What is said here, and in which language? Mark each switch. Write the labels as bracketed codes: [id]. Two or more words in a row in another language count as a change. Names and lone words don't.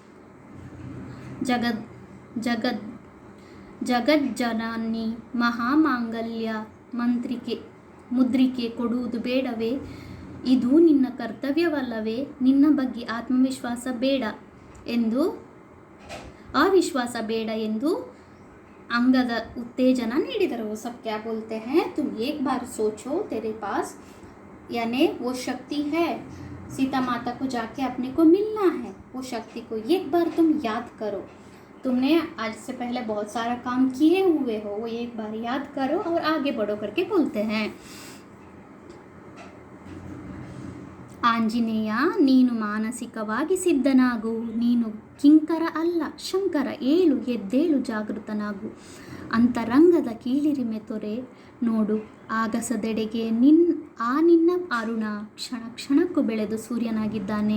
[kn] ಜಗಜ್ಜನನಿ ಮಹಾಮಾಂಗಲ್ಯ ಮುದ್ರಿಕೆ ಕೊಡುವುದು ಬೇಡವೇ? ಇದು ನಿನ್ನ ಕರ್ತವ್ಯವಲ್ಲವೇ? ನಿನ್ನ ಬಗ್ಗೆ ಅವಿಶ್ವಾಸ ಬೇಡ ಎಂದು अंगद उत्तेजना ನೀಡಿದರು. [hi] वो सब क्या बोलते हैं, तुम एक बार सोचो, तेरे पास यानी वो शक्ति है. सीता माता को जाके अपने को मिलना है. वो शक्ति को एक बार तुम याद करो. तुमने आज से पहले बहुत सारा काम किए हुए हो, वो एक बार याद करो और आगे बढ़ो करके बोलते हैं. [kn] ಆಂಜನೇಯ, ನೀನು ಮಾನಸಿಕವಾಗಿ ಸಿದ್ಧನಾಗು. ನೀನು ಕಿಂಕರ ಅಲ್ಲ, ಶಂಕರ. ಏಳು, ಎದ್ದೇಳು, ಜಾಗೃತನಾಗು. ಅಂತರಂಗದ ಕೀಳಿರಿಮೆ ತೊರೆ ನೋಡು. ಆಗಸದೆಡೆಗೆ ನಿನ್ನ ಅರುಣ ಕ್ಷಣ ಕ್ಷಣಕ್ಕೂ ಬೆಳೆದು ಸೂರ್ಯನಾಗಿದ್ದಾನೆ.